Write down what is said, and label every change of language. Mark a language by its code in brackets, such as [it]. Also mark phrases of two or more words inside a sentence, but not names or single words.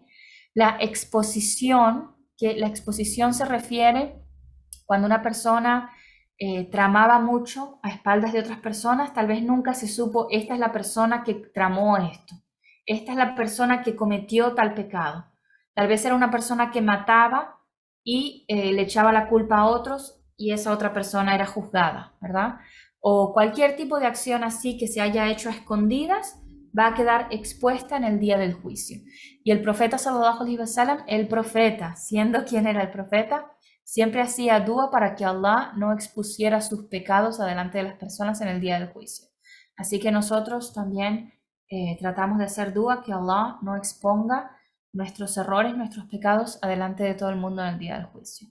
[es] La exposición, que la exposición se refiere cuando una persona tramaba mucho a espaldas de otras personas, tal vez nunca se supo, esta es la persona que tramó esto, esta es la persona que cometió tal pecado. Tal vez era una persona que mataba y le echaba la culpa a otros y esa otra persona era juzgada, ¿verdad? O cualquier tipo de acción así que se haya hecho a escondidas va a quedar expuesta en el día del juicio. Y el profeta [ar] صلى الله عليه وسلم, [es] el profeta, siendo quien era el profeta, siempre hacía dua para que Allah no expusiera sus pecados adelante de las personas en el día del juicio. Así que nosotros también tratamos de hacer dua que Allah no exponga nuestros errores, nuestros pecados adelante de todo el mundo en el día del juicio.